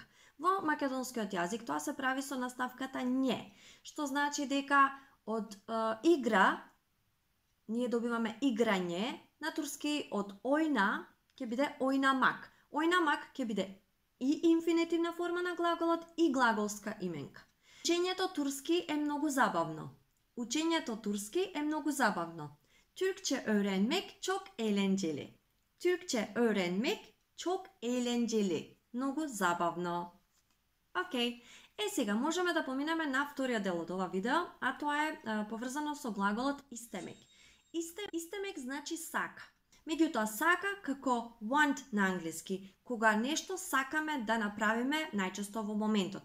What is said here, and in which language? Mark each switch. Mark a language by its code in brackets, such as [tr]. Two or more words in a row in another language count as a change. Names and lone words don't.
[mk] Во македонскиот јазик тоа се прави со наставката ње, што значи дека од игра ние добиваме играње, на турски од ојна ќе биде ојнамак. Ојнамак ќе биде и инфинитивна форма на глаголот и глаголска именка. Учењето турски е многу забавно. Учењето турски е многу забавно. [tr] Türkçe öğrenmek çok eğlenceli. Türkçe öğrenmek çok eğlenceli. [mk] Многу забавно. Океј. Сега можеме да поминеме на вториот дел од ова видео, а тоа е поврзано со глаголот истемек. Истемек значи сака. Меѓутоа сака како want на англиски, кога нешто сакаме да направиме најчесто во моментот.